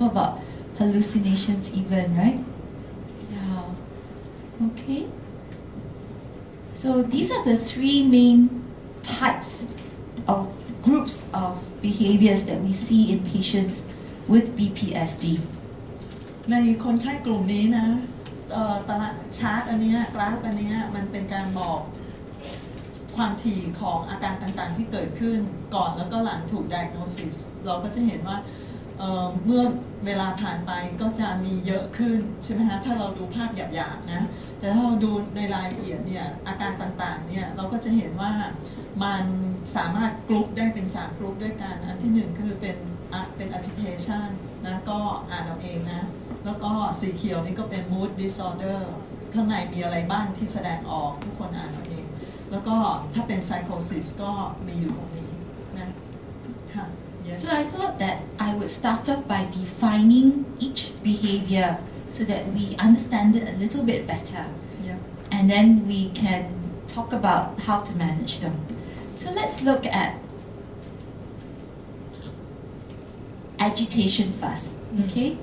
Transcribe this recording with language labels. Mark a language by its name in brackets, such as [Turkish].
[English] What about hallucinations even, right? Yeah. Okay. So these are the three main types of groups of behaviors that we see in patients with BPSD. [Thai] ในคนไข้กลุ่มนี้นะตารางชาร์ตอันเนี้ยกราฟอันเนี้ยมันเป็นการบอกความถี่ของอาการต่างๆที่เกิดขึ้นก่อนแล้วก็หลังถูก diagnosis เราก็จะเห็นว่า เมื่อเวลาผ่านไปก็จะมีเยอะขึ้นใช่ไหมฮะถ้าเราดูภาพหยาบๆนะแต่ถ้าเราดูในรายละเอียดเนี่ยอาการต่างๆเนี่ยเราก็จะเห็นว่ามันสามารถกรุ๊ปได้เป็น3กรุ๊ปด้วยกันอันที่1คือเป็น agitation นะก็อ่านเอาเองนะแล้วก็สีเขียวนี่ก็เป็น mood disorder ข้างในมีอะไรบ้างที่แสดงออกทุกคนอ่านเอาเองแล้วก็ถ้าเป็น psychosis ก็มีอยู่ตรงนี้นะค่ะ yes. [English] So I thought that I would start off by defining each behavior so that we understand it a little bit better. Yeah. And then we can talk about how to manage them. So let's look at agitation first, okay?